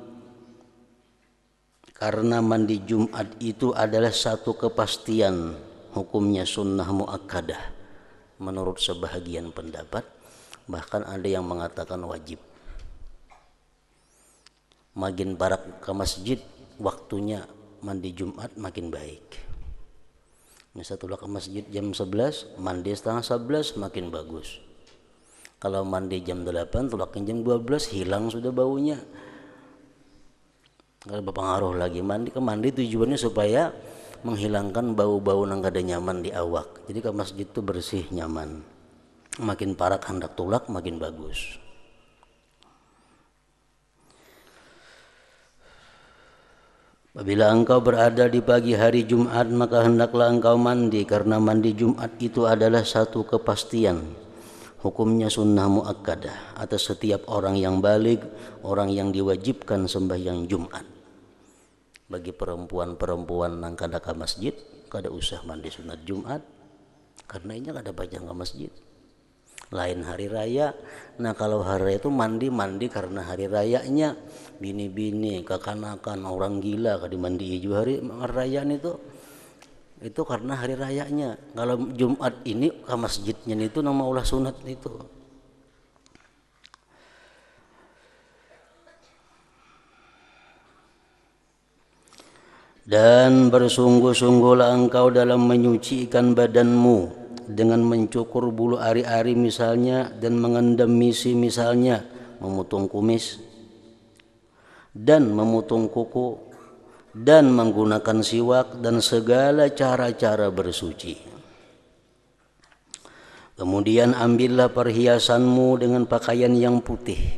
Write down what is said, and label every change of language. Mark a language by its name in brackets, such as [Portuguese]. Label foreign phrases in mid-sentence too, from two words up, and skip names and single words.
[Indonesian] Karena mandi Jumat itu adalah satu kepastian, hukumnya sunnah muakkadah menurut sebahagian pendapat, bahkan ada yang mengatakan wajib. [Banjar] Makin barak ke masjid, waktunya mandi Jumat makin baik. Misal tulak ke masjid jam 11, mandi setengah 11 makin bagus. Kalau mandi jam 8, tulaknya jam 12, hilang sudah baunya. Kalau berpengaruh lagi mandi tujuannya supaya menghilangkan bau-bau yang kada nyaman di awak. Jadi ke masjid itu bersih, nyaman. Makin parak hendak tulak makin bagus. [Indonesian] Apabila engkau berada di pagi hari Jumat, maka hendaklah engkau mandi, karena mandi Jumat itu adalah satu kepastian. Hukumnya sunnah muakkadah atas setiap orang yang baligh, orang yang diwajibkan sembahyang Jumat. [Banjar] Bagi perempuan-perempuan yang kada ke masjid, kada usah mandi sunat Jumat, karena ini kada pajang ke masjid. Lain hari raya. Nah kalau hari raya itu mandi karena hari rayanya, bini-bini, kekanakan, orang gila kada mandi juga hari raya itu karena hari rayanya. Kalau Jumat ini ke masjidnya itu nama ulah sunat itu. [Indonesian] Dan bersungguh-sungguhlah engkau dalam menyucikan badanmu dengan mencukur bulu ari-ari misalnya, dan mengendam misi misalnya, memotong kumis dan memotong kuku, dan menggunakan siwak dan segala cara-cara bersuci. Kemudian ambillah perhiasanmu dengan pakaian yang putih.